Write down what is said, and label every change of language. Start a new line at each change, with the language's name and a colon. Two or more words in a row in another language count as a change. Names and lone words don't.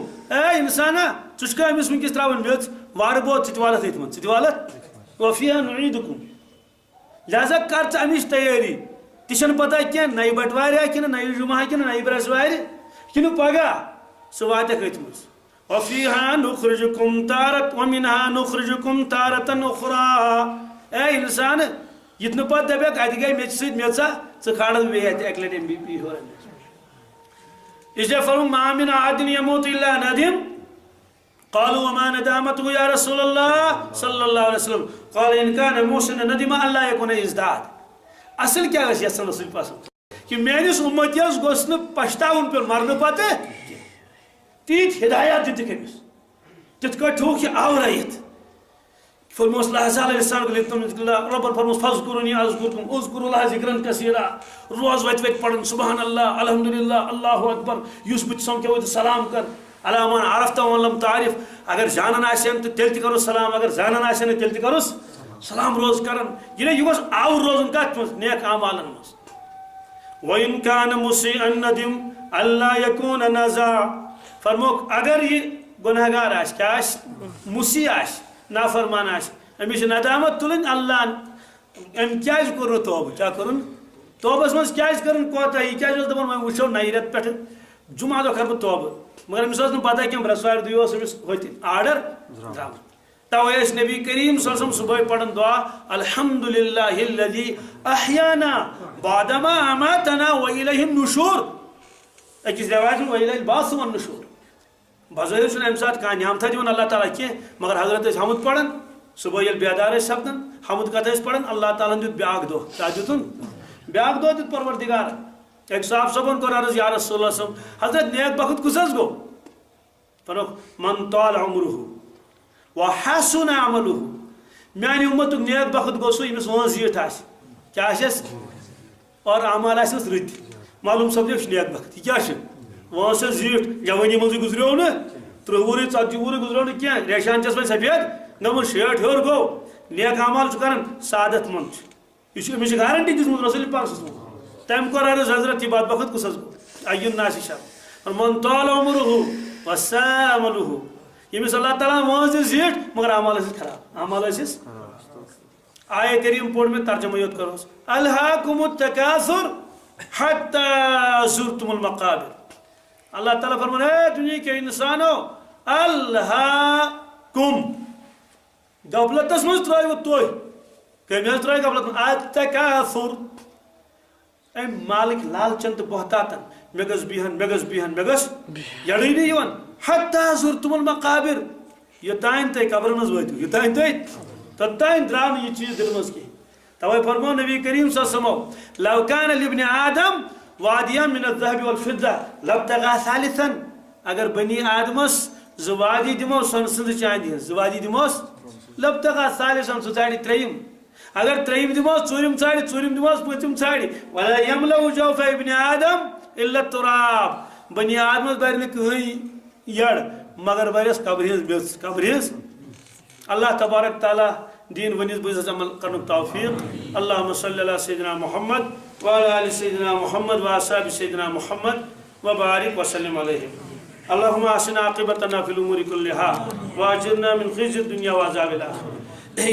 Kashmiri: اے انسانا ژٕ چھُکھا أمِس وٕنکٮ۪س ترٛاوان میٚژ وارٕ بوت ژٕ تہِ والَتھ أتھۍ منٛز ژٕ تہِ والَتھ
Arabic: وفیہا نعیدکم
Kashmiri: لہذا کر ژٕ اَمِچ تیٲری تہِ چھَنہٕ پتہ کینٛہہ نَیہِ بٹوارِ کِنہٕ نَیہِ جُمعہ کِنہٕ نَیہِ برٛٮ۪سوارِ کِنہٕ پگاہ سُہ واتٮ۪کھ أتھۍ منٛز
Arabic: وفیہا نخرجکم تارت ومنہا نخرجکم تارتن اخرى
Kashmiri: اے انسان یِتھ نہٕ پتہٕ دپیکھ اتہِ گٔے میٚژِ سۭتۍ میٚژا ژٕ کھالکھ بیٚیہِ اتہِ اکہِ لٹہِ MVP ہیوٚر اسلیے فرموو
Arabic: ما من احد يموت الا ندم قالوا وما ندامته يا رسول الله صلى الله عليه وسلم قال ان كان محسنا ندم الا يكون ازداد
Kashmiri: اصل کیا گژھِ یژھان رسول پسند کہ میٲنِس اُمتیس گوٚژھ نہٕ پشتاوُن پیوٚن مرنہٕ پتہٕ تیٖتۍ ہدایات دِتِکھ أمِس تِتھ کٲٹھۍ تھوٚوُکھ یہِ آورٲیِتھ فرموس لہذا ربن فرموس
Arabic: فذکرونی اذکرکم اذکروا اللہ ذکرن کثیرا
Kashmiri: روز وتہِ پڑھن
Arabic: سبحان اللہ الحمدللہ اللہ اکبر
Kashmiri: یُس بہٕ سمکھیو تہٕ سلام کر
Arabic: علی من عرفت ومن لم تعرف
Kashmiri: اگر زانن آسن تہٕ تیٚلہِ تہِ کرُس سلام اگر زانن آسن نہٕ تیٚلہِ تہِ کرُس سلام روز کرن یہِ گوٚژھ آوُر روزُن کتھ منٛز نیک اعمالن منٛز وَإِن
Arabic: كَانَ مُسِيئًا نَدِم أَلَّا يَكُونَ نَزَا
Kashmiri: فرموک اگر یہ گناہ گار آس کیا آس مسیح آس نافرمان آس أمِس چھِ ندامت تُلٕنۍ اللہ أمۍ کیٛازِ کوٚر نہٕ توبہٕ کیٛاہ کوٚرُن توبس منٛز کیٛازِ کٔرٕن کوتاہی کیٛازِ اوس دپان وۄنۍ وٕچھو نَیہِ رٮ۪تہٕ پٮ۪ٹھٕ جمعہ دۄہ کرٕ بہٕ توبہٕ مگر أمِس ٲس نہٕ پتہ کینٛہہ برٛٮ۪سوارِ دۄہہِ اوس أمِس ہوٚتہِ آرڈر درٛامُت توے ٲسۍ نبی کریم
Arabic: صلی اللہ علیہ وسلم
Kashmiri: صبحٲے پران دعا
Arabic: الحمدللہ الذی احیانا بعدما اماتنا والیہ النشور
Kashmiri: أکِس رٮ۪وایتہِ منٛز
Arabic: والیہ البعث والنشور
Kashmiri: بظٲہِر چھُنہٕ اَمہِ ساتہٕ کانٛہہ نعمتھا دِوان اللہ تعالیٰ کینٛہہ مگر حضرت ٲسۍ حمد پران صبحٲے ییٚلہِ بیدار ٲسۍ سپدان حمد کتھ ٲسۍ پران اللہ تعالیٰ ہن دیُت بیاکھ دۄہ کیٛاہ دِتُن بیاکھ دۄہ دیُت پروردگار أکۍ صاحب صٲبن کوٚر عرض
Arabic: یا رسول اللہ
Kashmiri: صٲب حضرت نیک بخت کُس حظ گوٚو فرموکھ
Arabic: من طال عمرہ وحسن عملہ
Kashmiri: میانہِ اُمتُک نیک بخت گوٚو سُہ ییٚمِس وٲنٛس زیٖٹھ آسہِ کیٛاہ آسٮ۪س اور اعمال آسٮ۪س رٕتۍ معلوٗم سپدیو یہِ چھُ نیک بخت یہِ کیٛاہ چھُ وٲنٛس چھَس زیٖٹھ جوٲنی منٛزٕے گُزریو نہٕ 30 وُہرٕے 40 وُہرٕے گُزریو نہٕ کینٛہہ ریشان چھَس وۄنۍ سفید گٔمٕژ 60 ہیوٚر گوٚو نیک اعمال چھُ کران سعادت منٛد چھُ یہِ چھُ أمِس چھِ گارنٹی دِژمٕژ رسوٗل پاک
Arabic: صلی اللہ علیہ وسلم
Kashmiri: تٔمۍ کوٚر عرض حضرت یہِ بدبخت کُس حظ گوٚو
Arabic: ایُّ الناس شر من طال عمرہ وساء عملہ
Kashmiri: ییٚمِس اللہ تعالیٰ وٲنٛس دِژ زیٖٹھ مگر اعمال ٲسِس خراب اعمال ٲسِس آیے کریم پوٚر مےٚ ترجمہ یوت کروس
Arabic: الہاکُم التکاثر حتی زرتم المقابر
Kashmiri: اللہ تعالیٰ فرمان
Urdu: اے دنیا کے انسانو
Kashmiri: الہاکم غفلتس منٛز ترٛٲیوٕ تُہۍ کٔمۍ حظ ترٛٲے غفلت منٛز التکاثر أمۍ مالٕکۍ لالچن تہٕ بہتاتن مےٚ گٔژھ بِہن مےٚ گٔژھ بِہن مےٚ گٔژھ یڑٲنی یِوان
Arabic: حتی زرتم المقابر
Kashmiri: یوٚتانۍ تُہۍ قبرن منٛز وٲتِو یوٚتانۍ تُہۍ توٚتانۍ درٛاو نہٕ یہِ چیٖز دِلہِ منٛز کینٛہہ توے فرموو نبی کریم
Arabic: صلی اللہ علیہ وسلم لو کان لابن آدم وادیان من الذهب والفضة لابتغى ثالثا
Kashmiri: اگر بنی آدمس زٕ وادی دِمو سۄنہٕ سٕنٛزٕ چاندِ ہٕنٛز زٕ وادی دِموس
Arabic: لابتغى ثالثا
Kashmiri: سُہ ژارِ ترٛیٚیِم اگر ترٛیٚیِم دِموس ژوٗرِم ژارِ ژوٗرِم دِموس پوٗنٛژِم ژارِ
Arabic: ولا يملأ جوف ابن آدم الا التراب
Kashmiri: بنی آدمس بَرِ نہٕ کٕہٕنۍ یڑ مگر بَرٮ۪س قبرِ ہٕنٛز میٚژ قبرِ ہٕنٛز اللہ تبارک تعالیٰ دین ونس بزنس عمل کرن توفیق
Arabic: اللہم صلی علی سیدنا محمد وعلی آل سیدنا محمد واصحاب سیدنا محمد وبارک وسلم علیہ اللہم احسن عاقبتنا فی الامور کلها واجرنا من خزي الدنیا وعذاب الاخرہ